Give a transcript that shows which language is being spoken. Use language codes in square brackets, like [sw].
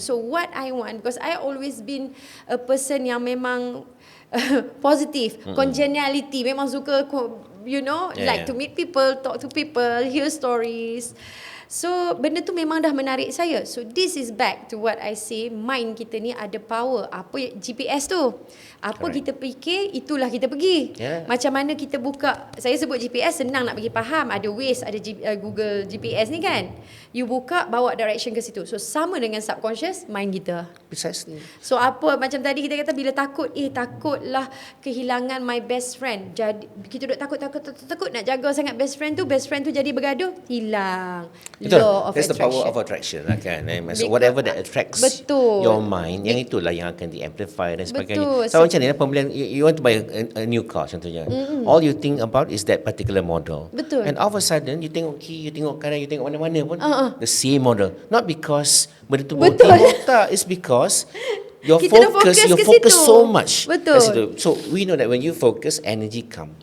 [en] So what I want, because I always been a person [ms] yang memang positif, [en] congeniality, [ms] memang suka, [en] like to meet people, talk to people, hear stories. [ms] So benda tu memang dah menarik saya. [en] So this is back to what I say, mind [ms] kita ni ada [en] power. [ms] Apa GPS tu? Apa kita fikir, itulah kita pergi. Macam mana kita buka, saya sebut GPS senang nak bagi faham. Ada Waze, ada Google GPS ni kan. You buka, bawa direction ke situ. So sama dengan subconscious mind kita. [en] Precisely. [ms] So apa, macam tadi kita kata bila takut, takutlah kehilangan [en] my best friend. [ms] Jadi kita duk takut nak jaga sangat best friend tu jadi bergaduh, hilang. [en] Law of That's attraction. the power of attraction [ms] lah kan. [en] So whatever that attracts your mind, [ms] yang itulah yang akan di-amplify dan sebagainya. So macam ni lah pembelian, [en] you want to buy a new car contohnya. All you think about is that particular model. [ms] Betul. [en] And all of a sudden [ms] you tengok kiri, you tengok kanan, you tengok mana-mana pun [en] the same model. Not because [ms] benda tu betul. Tak, [en] it's because your focus so much. [ms] Betul. [en] So we know that when you focus, energy comes.